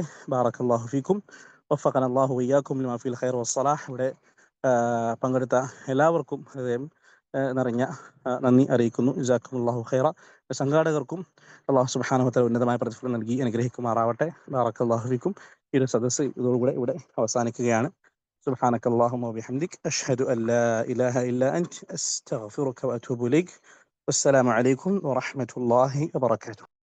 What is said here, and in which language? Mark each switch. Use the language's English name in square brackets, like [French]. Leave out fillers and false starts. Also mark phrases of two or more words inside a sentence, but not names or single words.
[Arabic] بارك الله فيكم وفقنا الله وإياكم لما في الخير والصلاح. [Malayalam] ഇവിടെ പങ്കെടുത്ത എല്ലാവർക്കും ഹൃദയം നിറഞ്ഞ നന്ദി അറിയിക്കുന്നു. [Arabic] جزاكم الله خيرا. [Malayalam] സംഘാടകർക്കും അല്ലാഹു [Arabic] سبحانه وتعالى [Malayalam] ഉന്നതമായ പ്രതിഫലം നൽകി അനുഗ്രഹിക്കുമാറാവട്ടെ. [Arabic] بارك الله فيكم. [Malayalam] ഈ ഒരു സദസ്സ് ഇതോടുകൂടെ ഇവിടെ അവസാനിക്കുകയാണ്. [Arabic] سبحانك اللهم وبحمدك أشهد أن لا إله إلا أنت أستغفرك وأتوب إليك. والسلام عليكم ورحمة الله وبركاته.